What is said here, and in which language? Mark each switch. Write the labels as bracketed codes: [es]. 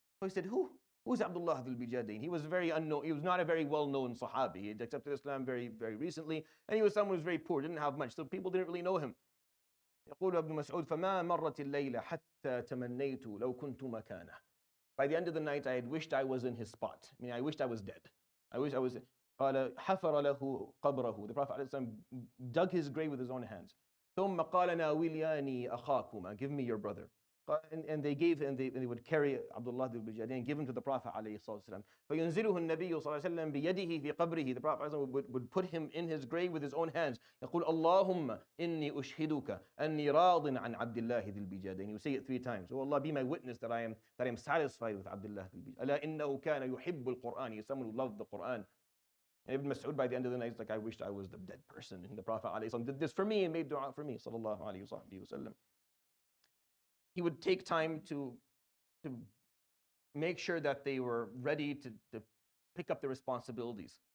[en] So he said, who's Abdullah ذو البجادين? He was very unknown. He was not a very well-known Sahabi. He had accepted Islam very, very recently, and he was someone who was very poor, didn't have much, so people didn't really know him. [ar] يقول ابن مسعود فما مرت الليلة حتى تمنيت لو كنت مكانه. [en] By the end of the night, I had wished I was in his spot. I wished I was dead. I wish I was. [ar] قال حفر له قبره. [en] The Prophet ﷺ dug his grave with his own hands. [ar] ثم قال ناولياني أخاكما. [en] Give me your brother. And they would carry Abdullah al-Bijadain and give him to the Prophet ﷺ. [ar] فينزله النبي صلى الله عليه وسلم بيده في قبره. [en] The Prophet ﷺ would put him in his grave with his own hands. [ar] يقول اللهم إني أشهدك أني راض عن عبد الله ذي البجادين. [en] You say it 3 times. Oh Allah, be my witness that I am satisfied with Abdullah al-Bijadain. [ar] ألا إنه كان يحب القرآن. [en] He's someone who loved the Quran. And Ibn Mas'ud by the end of the night is like, I wished I was the dead person. And the Prophet ﷺ did this for me and made dua for me. Sallallahu alayhi wa sallam. He would take time to make sure that they were ready to pick up the responsibilities.